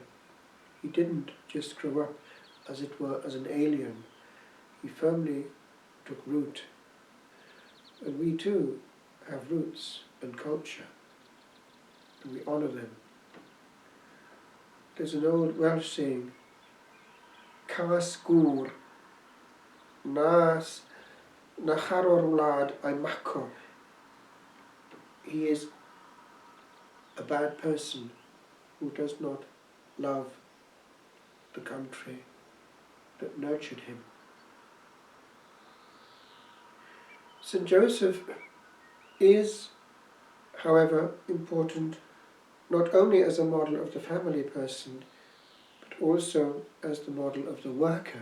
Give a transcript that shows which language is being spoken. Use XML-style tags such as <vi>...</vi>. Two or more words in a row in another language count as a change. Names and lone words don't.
<en>He didn't just grow up, as it were, as an alien. He firmly took root. And we too have roots and culture, and we honour them. There's an old Welsh saying,</en> <cy>Cas gŵr, na charwr wlad a'i maco.</cy> <en>He is a bad person who does not love the country that nurtured him. St. Joseph is, however, important not only as a model of the family person, but also as the model of the worker.</en>